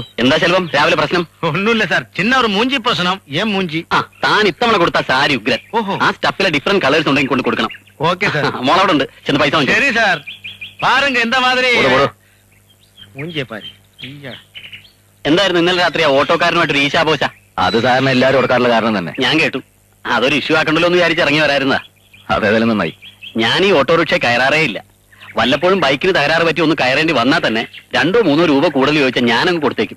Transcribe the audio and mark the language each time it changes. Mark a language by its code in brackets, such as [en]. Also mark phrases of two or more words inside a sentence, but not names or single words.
[ml] എന്താ ചെലവം രാവിലെ പ്രശ്നം? ഒന്നുമില്ല സാർ, ചിന്ന ഒരു മൂഞ്ചി പ്രശ്നം. ഏൻ മൂഞ്ചി? താൻ ഇത്തവണ കൊടുത്ത സാരി ഉഗ്രൻ. ആ സ്റ്റഫിലെ [en] different colours [ml] ഉണ്ടെങ്കിൽ കൊണ്ട് കൊടുക്കണം. [en] okay sir. [ml] മോളവിടെ ഉണ്ട്, ചെന്ന് പൈസ വാങ്ങിച്ചോ. [ta] சரி சார், பாருங்க எந்த மாதிரி மூஞ்சிய பாரு. [ml] എന്തായിരുന്നു ഇന്നലെ രാത്രി ആ ഓട്ടോക്കാരനുമായിട്ടൊരു ഈശാപോശ? അത് സാറിന് എല്ലാവരും ഓർക്കാറുള്ള കാരണം തന്നെ. ഞാൻ കേട്ടു. അതൊരു ഇഷ്യൂ ആക്കണ്ടല്ലോ എന്ന് വിചാരിച്ച് ഇറങ്ങി വരായിരുന്നതാ. അതേതായാലും നന്നായി. ഞാൻ ഈ ഓട്ടോറിക്ഷ കയറാറേ ഇല്ല. വല്ലപ്പോഴും ബൈക്കിന് തകരാറ് പറ്റി ഒന്ന് കയറേണ്ടി വന്നാൽ തന്നെ 2-3 രൂപ കൂടുതൽ ചോദിച്ചാൽ ഞാനങ്ങ് കൊടുത്തേക്കും.